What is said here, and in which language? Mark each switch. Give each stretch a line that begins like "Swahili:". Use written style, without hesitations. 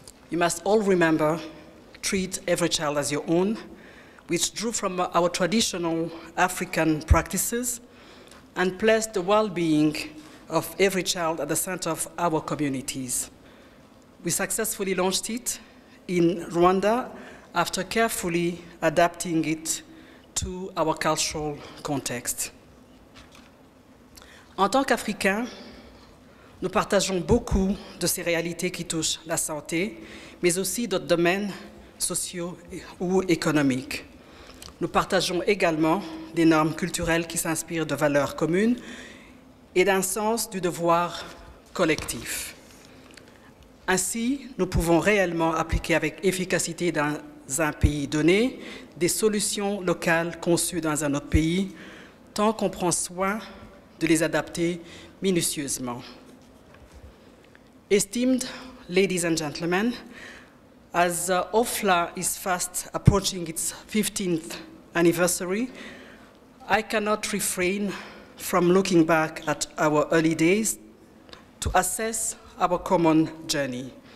English: You must all remember, treat every child as your own, which drew from our traditional African practices and placed the well-being of every child at the center of our communities. We successfully launched it in Rwanda after carefully adapting it to our cultural context.
French: En tant qu'Africains, nous partageons beaucoup de ces réalités qui touchent la santé, mais aussi d'autres domaines sociaux ou économiques. Nous partageons également des normes culturelles qui s'inspirent de valeurs communes et d'un sens du devoir collectif. Ainsi, nous pouvons réellement appliquer avec efficacité dans un pays donné des solutions locales conçues dans un autre pays, tant qu'on prend soin de les adapter minutieusement.
English: Esteemed ladies and gentlemen, as OAFLA is fast approaching its 15th anniversary, I cannot refrain from looking back at our early days to assess our common journey.